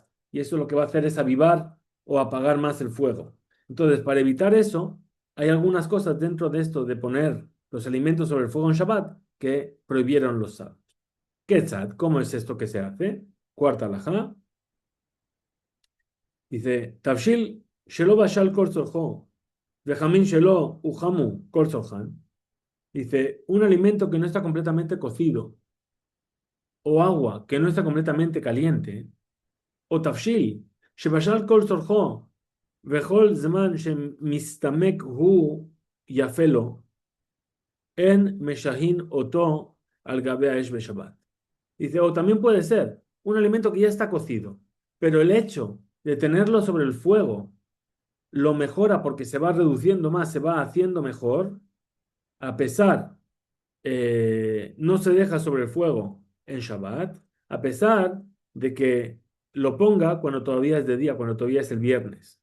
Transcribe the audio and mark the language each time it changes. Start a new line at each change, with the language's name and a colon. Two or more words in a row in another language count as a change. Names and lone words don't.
Spanish: Y eso lo que va a hacer es avivar o apagar más el fuego. Entonces, para evitar eso, hay algunas cosas dentro de esto de poner los alimentos sobre el fuego en Shabbat que prohibieron los sabios. Ketzad, ¿cómo es esto que se hace? Cuarta alajá. Dice,
Hebrew: תבשיל שלא בשל כל צרכו, וחמין שלא הוחמו כל צרכן.
Spanish: Dice, un alimento que no está completamente cocido, o agua que no está completamente caliente,
Hebrew: או תבשיל, שבשל כל צרכו, וכל זמן שמצטמק הוא יפה לו, אין משהין אותו על גבי האש בשבת.
Spanish: Dice, o también puede ser un alimento que ya está cocido, pero el hecho de tenerlo sobre el fuego lo mejora porque se va reduciendo más, se va haciendo mejor, a pesar, no se deja sobre el fuego en Shabbat, a pesar de que lo ponga cuando todavía es de día, cuando todavía es el viernes.